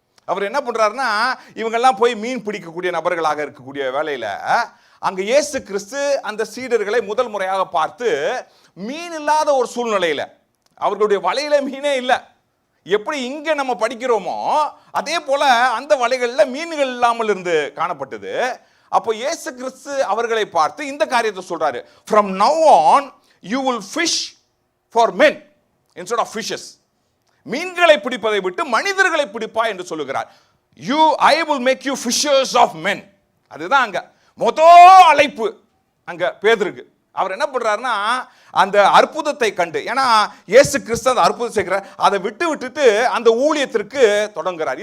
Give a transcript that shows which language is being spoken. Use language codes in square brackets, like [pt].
[ta] அவர் என்ன பண்றாருன்னா, இவங்கெல்லாம் போய் மீன் பிடிக்கக்கூடிய நபர்களாக இருக்கக்கூடிய வேலையில அங்க இயேசு கிறிஸ்து அந்த சீடர்களை முதல் முறையாக பார்த்து, மீன் இல்லாத ஒரு சூழ்நிலையில, அவர்களுடைய வலையில மீனே இல்லை, எப்படி இங்க நம்ம படிக்கிறோமோ அதே போல அந்த வலைகள்ல மீன்கள் இல்லாமல் இருந்து காணப்பட்டது. அப்போ இயேசு கிறிஸ்து அவர்களை பார்த்து இந்த காரியத்தை சொல்றாரு, [en] from now on you will fish for men instead of fishes. [ta] மீன்களை பிடிப்பதை விட்டு மனிதர்களை பிடிப்பா என்று சொல்லுகிறார். [en] I will make you fishers of men. [ta] அதுதான் அங்க முதல் அழைப்பு அங்க பேதுருக்கு. அவர் என்ன பண்றாருன்னா, அந்த அற்புதத்தை கண்டு, ஏன்னா இயேசு கிறிஸ்து அந்த அற்புதம் செய்கிறார், அதை விட்டுட்டு அந்த ஊழியத்திற்கு தொடங்குகிறார்.